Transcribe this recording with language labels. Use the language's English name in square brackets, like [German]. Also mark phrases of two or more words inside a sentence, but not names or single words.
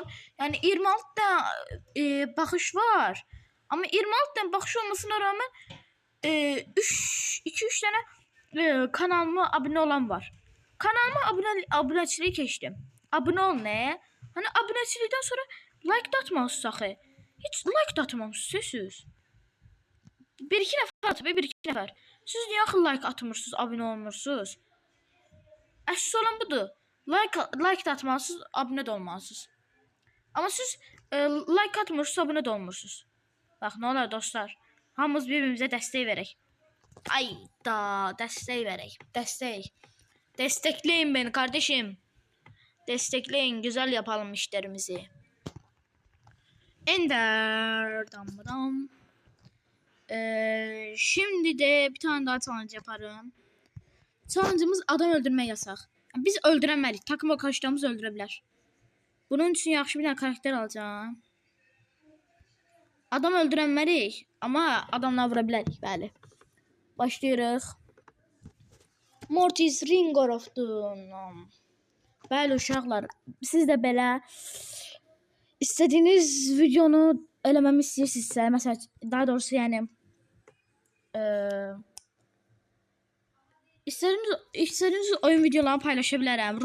[Turkish] Yani 26 tane baxış var. Ama 26 tane baxış olmasına rağmen 2-3 tane kanalıma abone olan var. [Azerbaijani] Kanalıma aboneçiliği keçdim. [Turkish] Abone ol ne? Hani aboneçilikten sonra like da atmalısınız axı. Hiç like da atmamışsınız siz. Bir iki nəfər. [Azerbaijani] Siz niyə axı like atmırsınız, abone olmursunuz? Əsas olan budur. Like da atmalısınız, abone də olmalısınız. Ama siz like atmırsınız, abone də olmursunuz. Bax, nə olar dostlar? Hamımız bir-birimizə dəstək verək. Ay da, dəstək verək. [Turkish] Destekleyin beni kardeşim. Destekleyin, güzel yapalım işlerimizi. Ender. Dam. Şimdi de bir tane daha challenge yaparım. [Azerbaijani] Challenge'ımız adam öldürmək yasak. Biz öldürəmərik. Takım arkadaşlarımız öldürə bilər. Bunun üçün yaxşı bir tane karakter alacağım. Adam öldürəmərik, amma adamla vura bilərik, bəli. Başlayırıq. Mortis Ring of Doom. Bəli uşaqlar, siz də belə istədiyiniz videonu eləməmi istəyirsinizsə, məsələn, daha doğrusu yəni istədiyiniz oyun videolarını paylaşa bilərəm.